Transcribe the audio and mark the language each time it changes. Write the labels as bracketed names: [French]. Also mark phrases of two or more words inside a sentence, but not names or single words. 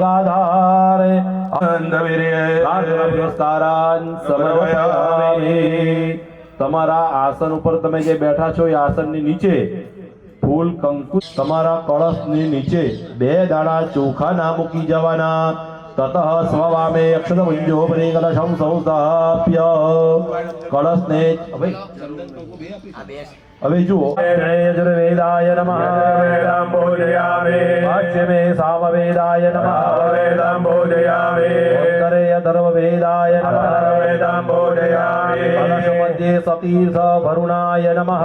[Gujarati] ગાધારે તમારા આસન ઉપર તમે જે બેઠા છો એ આસનની નીચે ફૂલ કંકુ તમારા કળશની નીચે 2 દાણા ચોખા ના મૂકી જવાના. [Sanskrit] ततः स्ववामे अक्षतभुञ्जोपरि कलशं संस्थाप्य कलशने [Gujarati] હવે જુઓ [Sanskrit] યજુર્વેદાય નમઃ વેદાં બોધયામિ વાચ્યમે સામવેદાય નમઃ વેદાં બોધયામિ ઉત્તરે અધર્વવેદાય નમઃ વેદાં બોધયામિ કલશ મધ્યે સતીર્થ વરુણાય નમઃ